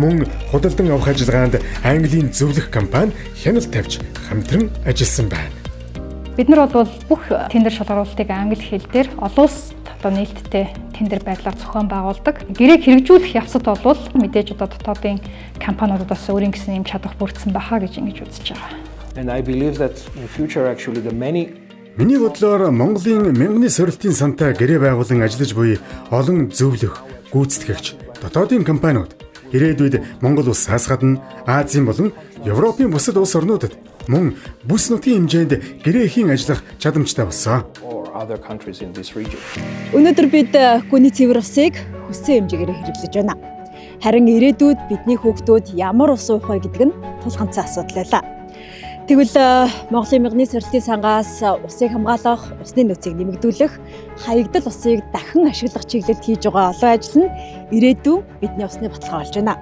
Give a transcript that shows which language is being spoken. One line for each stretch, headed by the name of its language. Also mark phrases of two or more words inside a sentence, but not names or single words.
Mongolian: Мөн худалдан авах ажиллагаанд Английн зөвлөх компани хяналт тавьж хамтран ажилласан байна. Бид нар бол бүх тендер шалгаруулалтыг англи хэл дээр олон улсад одоо нээлттэй тендер байдлаар зохион байгуулдаг. Гэрээг хэрэгжүүлэх явцад бол мэдээж одоо дотоодын компаниудаас өөрийн гэсэн юм чадвар бүрдсэн баха гэж ингэж үзэж байгаа.
English: And I believe that in future actually the many
Mongolian: Миний бодлоор Монголын мянганы сорилтын сантай гэрээ байгуулан ажиллаж буй олон зөвлөх, гүйцэтгэгч дотоодын компаниуд ирээдүйд Монгол улсаас гадна Азийн болон Европын бусад улс орнуудад мөн бүс нутгийн хэмжээнд гэрээ хийн ажиллах чадамжтай болсон.
English: or other countries in this region.
Mongolian: Өнөөдөр бид гүний цэвэр усыг хүссэн хэмжээгээр хэрэглэж байна. Харин ирээдүйд бидний хүүхдүүд ямар ус уух вэ гэдэг нь тулгамцсан асуудал байлаа. Тэгвэл Монголын мянганы сорилтын сангаас усыг хамгаалах, усны нөөцийг нэмэгдүүлэх, хаягдал усыг дахин ашиглах чиглэлд хийж байгаа олон ажил нь ирээдүйн бидний усны баталгаа болж байна.